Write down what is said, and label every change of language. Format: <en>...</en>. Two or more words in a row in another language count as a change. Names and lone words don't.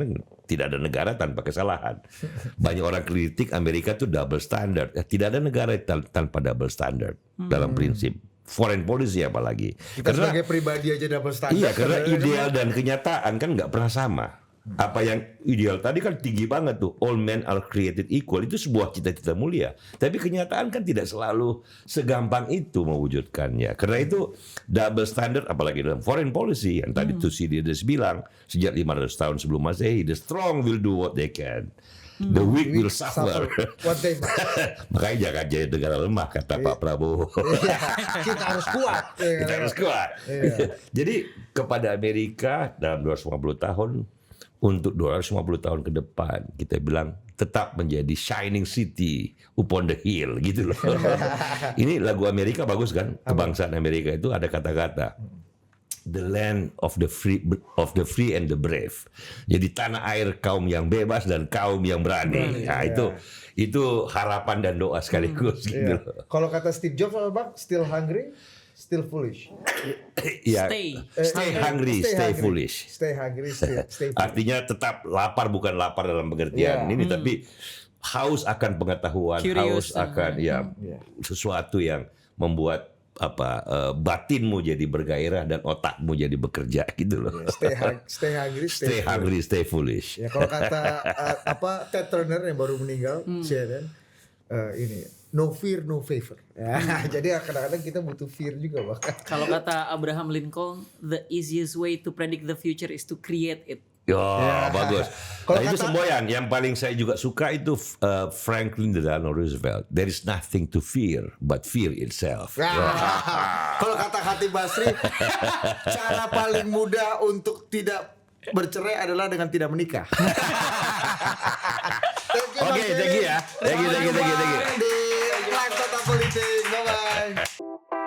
<id>Tidak ada negara tanpa kesalahan. Banyak orang kritik Amerika itu</id> <en>double standard.</en> <id>Ya, tidak ada negara tanpa</id> <en>double standard</en> <id>dalam prinsip</id> <en>foreign policy</en> <id>apalagi. Kita sebagai pribadi aja</id> <en>double standard.</en> <id>Iya, karena ideal dan kenyataan kan nggak pernah sama. Apa yang ideal tadi kan tinggi banget tuh,</id> <en>all men are created equal,</en> <id>itu sebuah cita-cita mulia. Tapi kenyataan kan tidak selalu segampang itu mewujudkannya. Karena itu</id> <en>double standard</en> <id>apalagi dalam</id> <en>foreign policy</en> <id>yang tadi Thucydides bilang sejak 500 tahun sebelum Masehi,</id> <en>the strong will do what they can The weak will suffer. One day,</en> <id>Mas. Makanya jangan jadi negara lemah kata Pak Prabowo. Iya, kita harus kuat. Kita harus kuat. Iya. Jadi kepada Amerika dalam 250 tahun, untuk 250 tahun ke depan, kita bilang tetap menjadi</id> <en>shining city upon the hill</en> <id>gitu loh. Ini lagu Amerika bagus kan? Kebangsaan Amerika itu ada kata-kata</id> <en>the land of the free and the brave.</en> <id>Jadi tanah air kaum yang bebas dan kaum yang berani. Nah, itu harapan dan doa sekaligus gitu. Iya. Kalau kata Steve Jobs apa Bang?</id> <en>Still hungry, still foolish.</en> <id>Ya,</id> <en>Stay hungry, stay foolish. Stay hungry, stay foolish.</en> <id>Artinya tetap lapar, bukan lapar dalam pengertian ini, tapi haus akan pengetahuan, Curious. haus akan sesuatu yang membuat batinmu jadi bergairah dan otakmu jadi bekerja gitu loh.</id> <en>Stay hungry, Stay hungry, stay foolish.</en> <id>Ya kalau kata Ted Turner yang baru meninggal, CNN, ini</id> <en>no fear, no favor.</en> <id>Ya, jadi kadang-kadang kita butuh fear juga bahkan. Kalau kata Abraham Lincoln,</id> <en>the easiest way to predict the future is to create it.</en> <id>Bagus. Kalau Nah, itu kata- semboyan. Yang paling saya juga suka itu Franklin Delano Roosevelt.</id> <en>There is nothing to fear but fear itself.</en> <id>Kalau kata Khatib Basri, cara paling mudah untuk tidak bercerai adalah dengan tidak menikah. Oke,</id> <en>thank you ya. Thank you.</en> <id>Di Live Total Politik. Bye-bye.</id>